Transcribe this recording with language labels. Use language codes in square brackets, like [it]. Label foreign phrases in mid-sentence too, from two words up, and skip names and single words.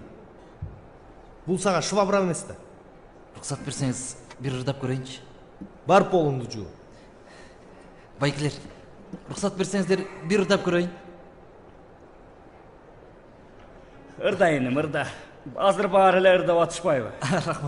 [ky] Бул сага швабра эмес да. [kk] Рұқсат берсеңіз, бір ырдап көрейінші. [ky] Бар полуңду жуу. [kk] Байкелер, рұқсат берсеңіздер, бір ырдап көрейін. [ky] Ырда енім, ырда. Азыр бары эле ырдап атышпайбы? Рахмат.